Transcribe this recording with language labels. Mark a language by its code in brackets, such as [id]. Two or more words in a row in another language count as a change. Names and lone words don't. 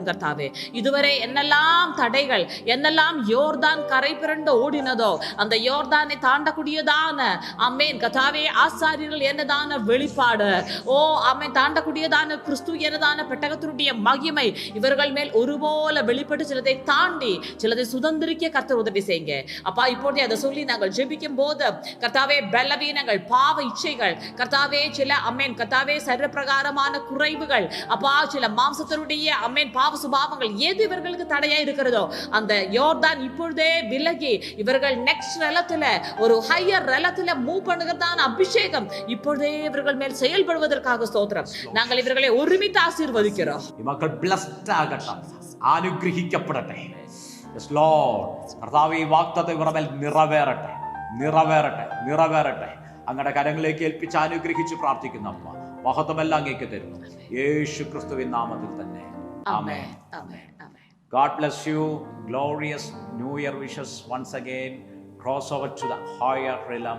[ta] கர்த்தாவே, இதுவரை என்னெல்லாம் தடைகள், என்னெல்லாம் யோர்தான் கரை பிறண்டு ஓடினதோ, அந்த யோர்தானை தாண்டக்கூடியதான அமேன் கர்த்தாவே, ஆசாரியர்கள் என்னதான வெளிப்பாடு, அமேன், தாண்டக்கூடியதான கிறிஸ்து என்னதான பெட்டகத்தினுடைய மகிமை இவர்கள் மேல் ஒருபோல வெளிப்பட்டு சிலதை தாண்டி சிலதை சுதந்திரிக்க கர்த்தர் உதவி செய்யுங்க. அப்பா, இப்போதே அதை சொல்லி நாங்கள் ஜெபிக்கும் போது கர்த்தாவே, பலவீனங்கள், பாவ இச்சைகள் கர்த்தாவே, சில சில அம்மேன் கர்த்தாவே ശരീരപ്രകാരமான குறைவுகள் அப்பா சில மாம்சத்தினுடைய அம்மேன் பாவ சுபாவங்கள் எது இவர்களுக்கு தடையா இருக்கிறதோ அந்த யோர்தான் இப்பொழுதே விலகி இவர்கள் [en] next realm [ta] ஒரு [en] higher realm move [ta] பண்ணுகிறதான அபிஷேகம் இப்பொழுதே இவர்கள் மேல் செயல்படுவதற்காக ஸ்தோத்திரம். நாங்கள் இவர்களை ஒருமித்து ஆசீர்வதிக்கிறோம். [ml] മക്കൾ ബ്ലെസ്ഡ് ആകട്ടെ, അനുഗ്രഹിക്കപ്പെടട്ടെ. [en] yes Lord, [ml] കർത്താവേ ഈ വാഗ്ദത്തം ഇവരുടെ മേൽ നിറവേറട്ടെ, നിറവേറട്ടെ, നിറവേറട്ടെ. അങ്ങയുടെ കരങ്ങളിലേക്ക് ഏൽപ്പിച്ച് അനുഗ്രഹിച്ച് പ്രാർത്ഥിക്കുന്ന അമ്മ മഹത്വമെല്ലാം അങ്ങേക്ക് തരുന്നു, യേശു ക്രിസ്തുവിൻ നാമത്തിൽ തന്നെ. ആമേൻ. [en] God bless you. Glorious New Year wishes once again. Cross over to the higher realm.